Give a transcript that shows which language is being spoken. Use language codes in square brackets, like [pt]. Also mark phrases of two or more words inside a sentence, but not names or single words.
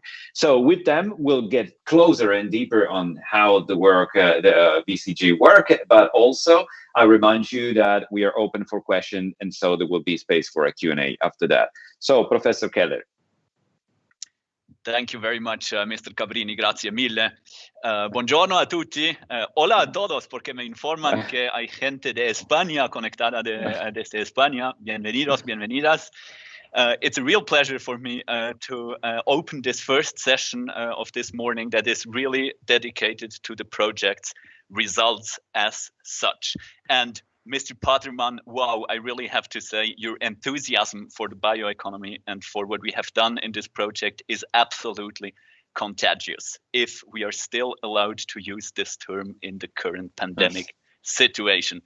[en] So with them, we'll get closer and deeper on how the work, the VCG work, but also I remind you that we are open for questions, and so there will be space for a Q&A after that. So, Professor Keller. Thank you very much, Mr. [it] Cabrini, grazie mille. Buongiorno a tutti. [es] Hola a todos, porque me informan que hay gente de España conectada desde España. Bienvenidos, bienvenidas. [en] It's a real pleasure for me to open this first session of this morning that is really dedicated to the project's results as such. And Mr. Paterman, wow, I really have to say your enthusiasm for the bioeconomy and for what we have done in this project is absolutely contagious, if we are still allowed to use this term in the current pandemic situation.